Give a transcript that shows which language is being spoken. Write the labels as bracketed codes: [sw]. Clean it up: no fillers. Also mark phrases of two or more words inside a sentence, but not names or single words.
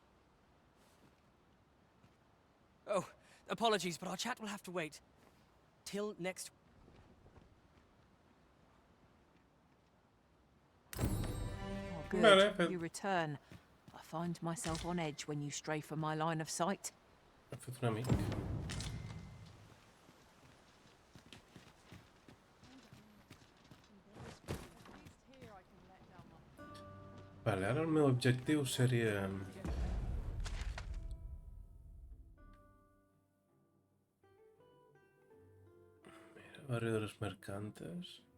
[en] Oh, apologies, but our chat will have to wait. Till next... Oh, good. Vale, You return. I find myself on edge when you stray from my line of sight. [ca] He fet un amic. Vale, ara el meu objectiu seria... Mira, barri de los mercantes.